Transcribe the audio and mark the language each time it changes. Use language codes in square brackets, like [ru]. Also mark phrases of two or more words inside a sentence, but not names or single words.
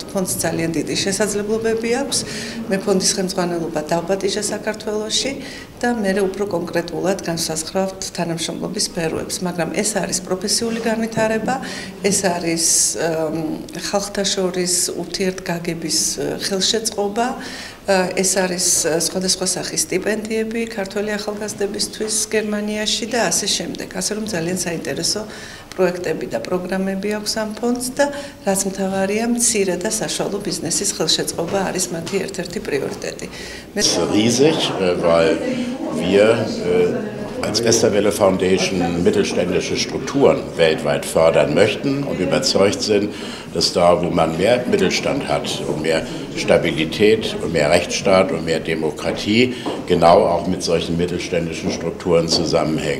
[ka] ფონდს ძალიან დიდი შესაძლებლობები აქვს. მე ფონდის ხელმძღვანელობა დავპატიჟა საქართველოში და მე უფრო კონკრეტულად განსაზღვრავთ თანამშრომლობის სფეროებს, მაგრამ ეს არის პროფესიული განვითარება, ეს არის ხალხთა შორის ურთიერთგაგების ხელშეწყობა, ეს არის სხვადასხვა სახის სტიპენდიები ქართველი ახალგაზრდებისთვის გერმანიაში და ასე შემდეგ. ასე რომ ძალიან საინტერესო პროექტები და პროგრამები აქვს ამ ფონდს და რაც მთავარია, მცირე და საშუალო ბიზნესის ხელშეწყობა არის მათი ერთ-ერთი პრიორიტეტი. [de] Riesig, weil wir als Westerwelle Foundation mittelständische Strukturen weltweit fördern möchten und überzeugt sind, dass da, wo man mehr Mittelstand hat und mehr Stabilität und mehr Rechtsstaat und mehr Demokratie, genau auch mit solchen mittelständischen Strukturen zusammenhängen.